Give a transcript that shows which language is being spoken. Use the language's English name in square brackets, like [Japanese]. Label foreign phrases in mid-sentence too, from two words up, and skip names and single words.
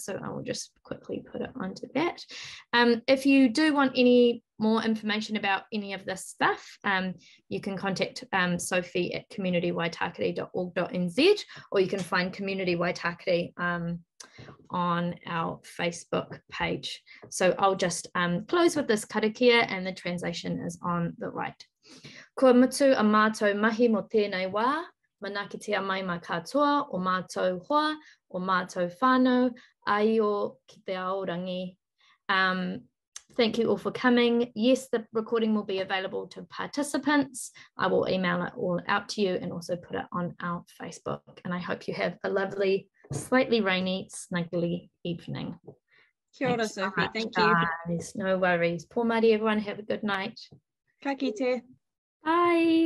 [English] So I will just quickly put it onto that. If you do want any more information about any of this stuff, you can contact Sophie at communitywaitakere.org.nz, or you can find Community Waitākere on our Facebook page. So I'll just close with this karakia, and the translation is on the right. [Māori] Kua mutu a mātou mahi mo tēnei wā, Manaaki te mai mai katoa, o mātou hoa, o mātou whānau, ai o ki te aorangi. [English] Thank you all for coming. Yes, the recording will be available to participants. I will email it all out to you and also put it on our Facebook. And I hope you have a lovely, slightly rainy, snuggly evening. [Māori] Kia ora, [English] Thanks so Sophie. much, Thank you. guys. No worries. [Māori] Pō mari, [English] everyone. Have a good night. [Māori] Ka kite. [English] Bye.